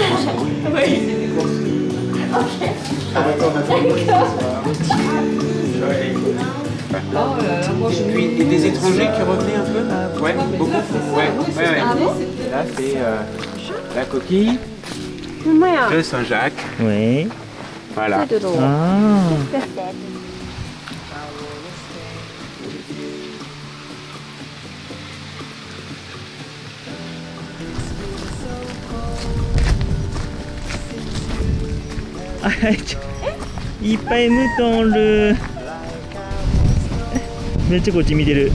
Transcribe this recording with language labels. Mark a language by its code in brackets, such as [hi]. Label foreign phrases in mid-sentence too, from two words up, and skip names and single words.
[fr] Puis et des étrangers qui revenaient un peu. Ouais, beaucoup. Ouais. Là c'est la coquille de Saint-Jacques. Oui. Voilà. あ あ。 [ja] いっぱいムートンおる。めっちゃこっち見てる。